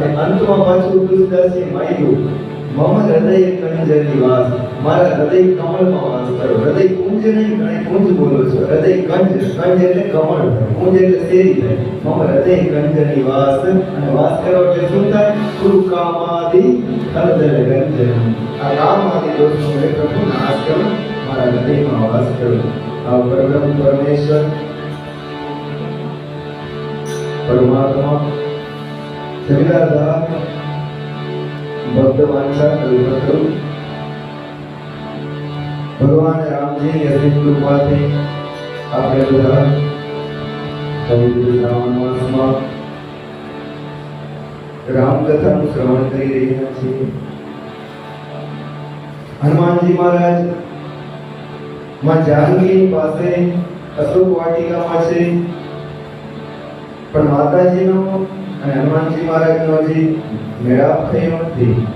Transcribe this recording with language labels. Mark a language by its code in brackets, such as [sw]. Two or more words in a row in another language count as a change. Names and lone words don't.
[gu] અંતમાં પાછું તુલસીદાસે માયલું [awa] મમ હૃદય કંજની વાસ [gu] મારા હૃદય કમળમાં વાસ કરો હૃદય કુંજ નહીં ઘણે કુંજ બોલો છો હૃદય કંજ કંજ એટલે કમળ કુંજ એટલે શેરી થાય [awa] મમ હૃદય કંજની વાસ [gu] અને વાસ કરો એટલે શું થાય [awa] કુરુ કામાદિ હૃદય ગંજન [gu] આ કામાદિ દોષનો મેં પ્રભુ નાશ કરો મારા હૃદયમાં વાસ કરો આ પરબ્રહ્મ પરમેશ્વર [sa] परमात्मा जगदाधार भक्त वांछा कल्पतरु भगवान राम जी [gu] ની અસીમ કૃપાથી આપણે બધા પવિત્ર શ્રાવણ માસમાં રામકથાનું શ્રવણ કરી રહ્યા છીએ. હનુમાનજી મહારાજ માં જાનકી પાસે અશોક વાટિકામાં છે, પણ માતાજીનો અને હનુમાનજી મહારાજનો હજી મેળાપ થયો નથી.